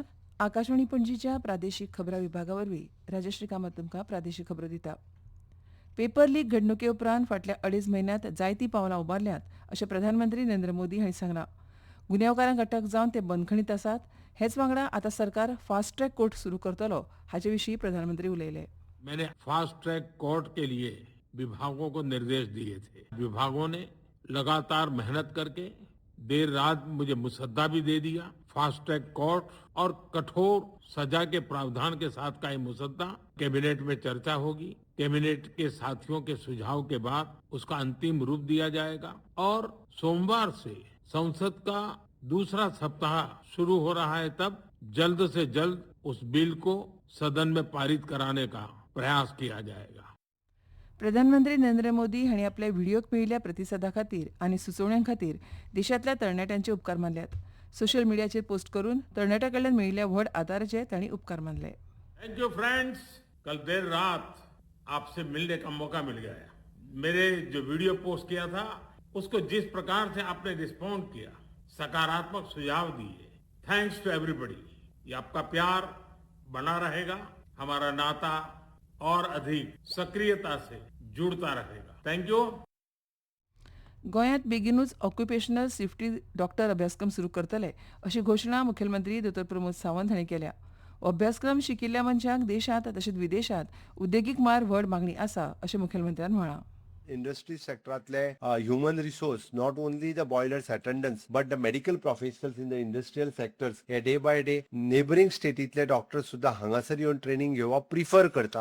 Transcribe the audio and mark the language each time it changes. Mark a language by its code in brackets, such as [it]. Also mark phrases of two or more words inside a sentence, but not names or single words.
[kok] आकाशवाणी पणजीच्या प्रादेशीक खबरां विभागावरवीं राजश्री कामत तुमकां प्रादेशीक खबरो दिता. पेपर लीक घडणुके उपरांत फाटल्या 2.5 म्हयन्यांत जायतीं पावलां उबारल्यात अशें प्रधानमंत्री नरेंद्र मोदी हांणी सांगलां. गुन्यांवकारांक अटक जावन ते बंदखणींत आसात. हेच वांगडा आतां सरकार [en] fast track court [kok] सुरू करतलो हाचे विशीं प्रधानमंत्री उलयले. [hi] मैंने [en] fast track court [hi] के लिए विभागों को निर्देश दिए थे। विभागों ने लगातार मेहनत करके देर रात मुझे मुसद्दा भी दे दिया। [en] fast track court [hi] और कठोर सजा के प्रावधान के साथ का ये मुसद्दा कैबिनेट में चर्चा होगी। कैबिनेट के साथियों के सुझाव के बाद उसका अंतिम रूप दिया जाएगा और सोमवार से संसद का दूसरा सप्ताह शुरू हो रहा है, तब जल्द से जल्द उस बिल को सदन में पारित कराने का प्रयास किया जाएगा। [kok] प्रधानमंत्री नरेंद्र मोदी हांणी आपल्या व्हिडिओक मेळिल्ल्या प्रतिसादा खातीर आनी सुचोवण्यां खातीर देशांतल्या तरणाट्यांचे उपकार मानल्यात. [en] social mediaचेर [kok] पोस्ट करून तरणाट्यां कडल्यान मेळिल्ल्या व्हड आदाराचे तांणी उपकार मानले. [en] Thank you friends. [hi] कल देर रात आपसे मिलने का मौका मिल गया। मेरे जो वीडियो पोस्ट किया था उसको जिस प्रकार से आपने रिस्पॉन्ड किया, सकारात्मक सुझाव दिए, [en] thanks to everybody. [hi] ये आपका प्यार बना रहेगा, हमारा नाता और अधिक सक्रियता से जुड़ता रहेगा। [en] Thank you. [kok] गोंयांत बेगीनूच [en] occupational safety doctor [kok] अभ्यासक्रम सुरू करतले अशी घोशणा मुखेलमंत्री दोतोर प्रमोद सावंत हांणी केल्या. हो अभ्यासक्रम शिकिल्ल्या मनशांक देशांत तशेंच विदेशांत उद्देगीक मार व्हड मागणी आसा अशें मुखेलमंत्र्यान म्हळां. [en] industry sectorातले human resource, not only the boilers attendants but the medical professionals in the industrial sectors हे day by day neighbouring [kok] स्टेटीतले डॉक्टर्स सुद्धा हांगासर येवन ट्रेनिंग घेवप प्रिफर करता.